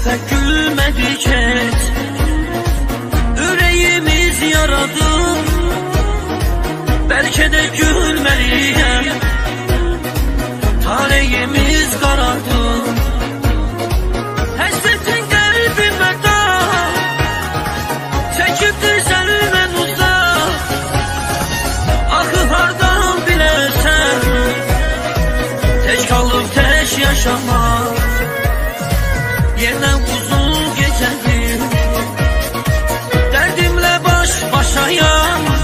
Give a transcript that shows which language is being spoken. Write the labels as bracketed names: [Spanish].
[Turkish] Gülmedik et, yüreğimiz yaradı. Belki de gülmeliyim, talihimiz karardı. [Azerbaijani] Həsrətin qəlbimə dağ, çəkibdir səndən uzaq. Axı hardan biləsən, tək qalıb tək yaşamaq. [Turkish] Yerine uzun gecedir, derdimle baş başayam.